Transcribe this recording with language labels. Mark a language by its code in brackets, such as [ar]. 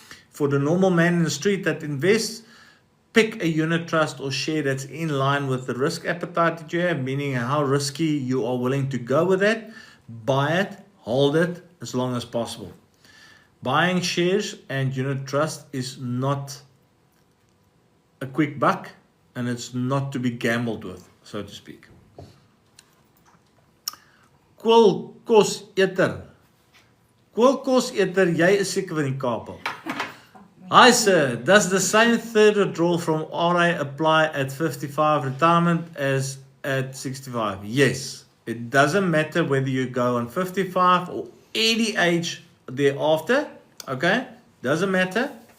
[en] For the normal man in the street that invests, pick a unit trust or share that's in line with the risk appetite that you have, meaning how risky you are willing to go with that. Buy it, hold it as long as possible. Buying shares and unit trust is not a quick buck, and it's not to be gambled with, so to speak. [af] Koolkos eter. Koolkos eter, jy is seker van die Kaap. [en] Hi sir, does the same third withdrawal from RA apply at 55 retirement as at 65? Yes. It doesn't matter whether you go on 55 or any age thereafter. Okay? Doesn't matter.